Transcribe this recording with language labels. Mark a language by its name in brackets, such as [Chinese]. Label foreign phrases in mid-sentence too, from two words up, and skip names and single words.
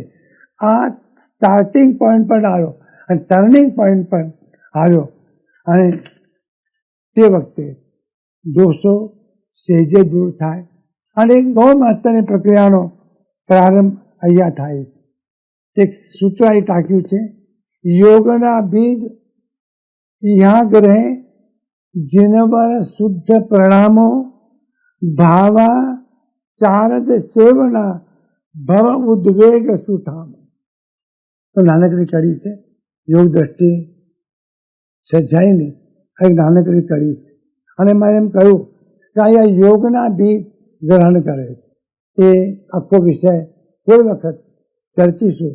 [Gujarati] આ [English] starting point [Gujarati] પર આવ્યો અને [English] turning point [Gujarati] પર આવ્યો. અને તે વખતે દોષો સહેજે દૂર થાય. અને એક બહુ મહત્વની પ્રક્રિયાનો પ્રારંભ અહીંયા થાય છે. એક સૂત્ર અહીં ટાંક્યું છે, યોગના બીજ યહાં ગ્રહે જિનવર શુદ્ધ પ્રણામો ભાવા ચારદ સેવના ભવ ઉદ્વેગ સુઠામ. તો નાનકડી કડી છે, યોગ દ્રષ્ટિ સજાઈને એક નાનકડી કડી છે. અને મેં એમ કહ્યું કે અહીંયા યોગના બીજ ગ્રહણ કરે છે. એ આખો વિષય કોઈ વખત ચર્ચીશું.